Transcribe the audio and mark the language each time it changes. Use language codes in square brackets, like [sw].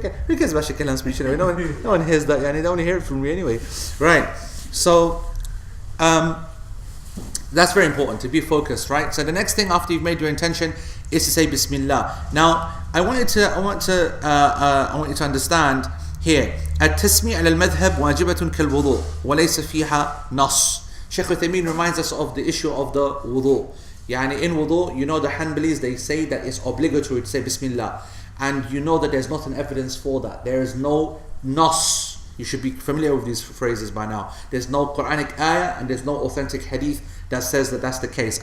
[en] Who cares about Sheikh Ihlan's speech anyway? No one hears that. They only hear it from me anyway. Right. So, that's very important, to be focused, right? So the next thing after you've made your intention is to say Bismillah. Now, I want you to understand here. [ar] التسمية على المذهب واجبة كالوضوء وليس فيها نص. [en] Shaykh Uthaymeen reminds us of the issue of the wudu. In wudu, the Hanbalis, they say that it's obligatory to say Bismillah. And that there's not an evidence for that. There is no nas. You should be familiar with these phrases by now. There's no Quranic ayah and there's no authentic hadith that says that that's the case.